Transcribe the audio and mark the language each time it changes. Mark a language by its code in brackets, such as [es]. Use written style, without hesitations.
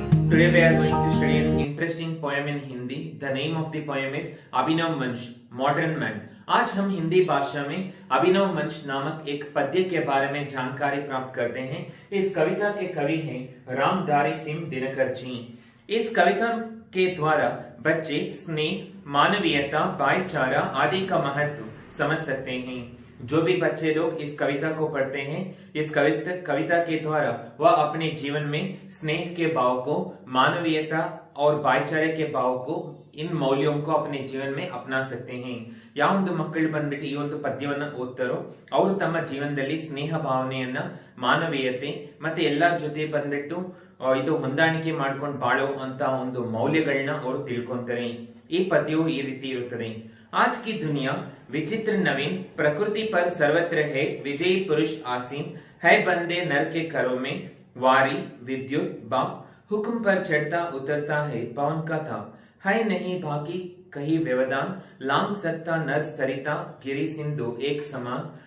[en] Today we are going to study an interesting poem in Hindi. The name of the poem is Abhinav मंच modern man. [hi] आज हम हिंदी भाषा में अभिनव मंच नामक एक पद्य के बारे में जानकारी प्राप्त करते हैं। इस कविता के कवि हैं रामधारी सिंह दिनकर जी। इस कविता के द्वारा बच्चे स्नेह, मानवीयता, भाईचारा आदि का महत्व समझ सकते हैं। जो भी बच्चे लोग इस कविता को पढ़ते हैं, इस कविता के द्वारा वह अपने जीवन में स्नेह के भाव को, मानवीयता और भाईचारे के भाव को, इन मौल्यों को अपने जीवन में अपना सकते हैं। [kn] ಯಾವೊಂದು ಮಕ್ಕಳು ಬಂದ್ಬಿಟ್ಟು ಈ ಒಂದು ಪದ್ಯವನ್ನ ಓದ್ತಾರೋ ಅವರು ತಮ್ಮ ಜೀವನದಲ್ಲಿ ಸ್ನೇಹ ಭಾವನೆಯನ್ನ, ಮಾನವೀಯತೆ ಮತ್ತೆ ಎಲ್ಲರ ಜೊತೆ ಬಂದ್ಬಿಟ್ಟು ಇದು ಹೊಂದಾಣಿಕೆ ಮಾಡ್ಕೊಂಡು ಬಾಳೋ ಅಂತ ಒಂದು ಮೌಲ್ಯಗಳನ್ನ ಅವರು ತಿಳ್ಕೊಂತಾರೆ। ಈ ಪದ್ಯವು ಈ ರೀತಿ ಇರುತ್ತದೆ। [hi] आज की दुनिया विचित्र नवीन, प्रकृति पर सर्वत्र है विजयी पुरुष आसीन, है बंदे नर के करों में वारी विद्युत बा, हुक्म पर चढ़ता उतरता है पवन का ताप, है नहीं बाकी कहीं व्यवधान, लांग सकता नर सरिता गिरी सिंधु एक समान।